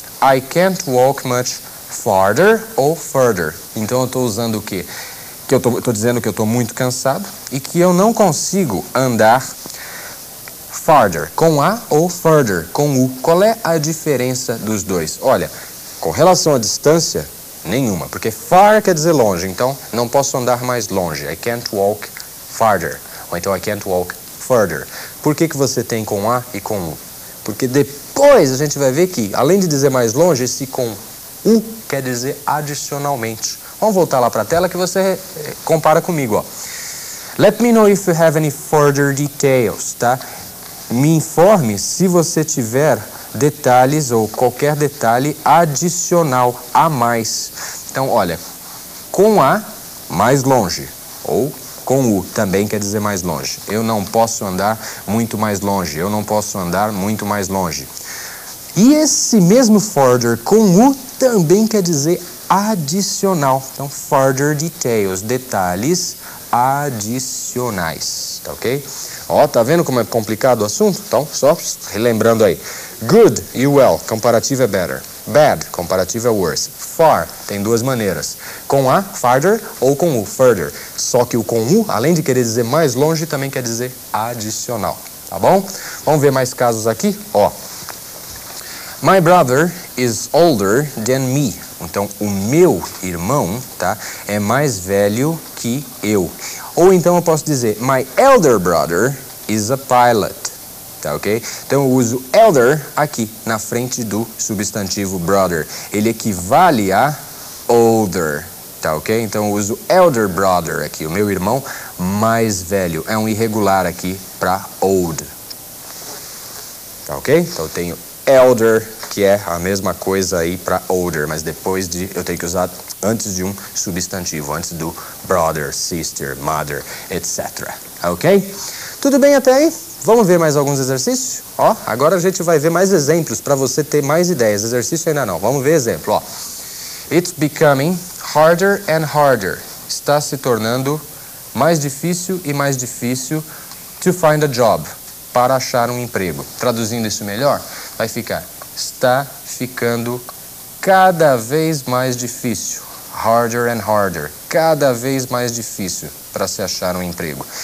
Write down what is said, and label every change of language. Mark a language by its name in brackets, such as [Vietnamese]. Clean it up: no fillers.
[English] I can't walk much farther [Portuguese] ou [English] further. [Portuguese] Então eu estou usando o quê? Que eu estou dizendo que eu estou muito cansado e que eu não consigo andar farther com A ou further com U. Qual é a diferença dos dois? Olha, com relação à distância, nenhuma, porque far quer dizer longe, então não posso andar mais longe. [English] I can't walk farther. [Portuguese] Ou então [English] I can't walk further. [Portuguese] Por que você tem com A e com U? Porque depois a gente vai ver que, além de dizer mais longe, esse com U quer dizer adicionalmente. Vamos voltar lá para a tela que você compara comigo, ó. [English] Let me know if you have any further details, [Portuguese] tá? Me informe se você tiver detalhes ou qualquer detalhe adicional a mais. Então, olha, com A, mais longe, ou com U também quer dizer mais longe. Eu não posso andar muito mais longe. Eu não posso andar muito mais longe. E esse mesmo further com U também quer dizer adicional. Então, further details, detalhes adicionais, tá ok? Ó, tá vendo como é complicado o assunto? Então, só relembrando aí. Good e well, comparativo é better. Bad, comparativo é worse. Far, tem duas maneiras. Com A, farther, ou com U, further. Só que o com U, além de querer dizer mais longe, também quer dizer adicional. Tá bom? Vamos ver mais casos aqui? Ó. [English] My brother is older than me. [Portuguese] Então, o meu irmão, tá, é mais velho que eu. Ou então eu posso dizer, [English] my elder brother is a pilot. [Portuguese] Tá, ok? Então eu uso elder aqui na frente do substantivo brother. Ele equivale a older. Tá, ok? Então eu uso elder brother aqui, o meu irmão mais velho. É um irregular aqui para old. Tá, ok? Então eu tenho elder, que é a mesma coisa aí para older, mas depois eu tenho que usar antes de um substantivo, antes do brother, sister, mother, etc. Ok? Tudo bem até aí? Vamos ver mais alguns exercícios? Ó, agora a gente vai ver mais exemplos para você ter mais ideias. Exercício ainda não. Vamos ver exemplo, ó. [English] It's becoming harder and harder. [Portuguese] Está se tornando mais difícil e mais difícil [English] to find a job. [Portuguese] Para achar um emprego. Traduzindo isso melhor, vai ficar: está ficando cada vez mais difícil. [English] Harder and harder. [Portuguese] Cada vez mais difícil para se achar um emprego.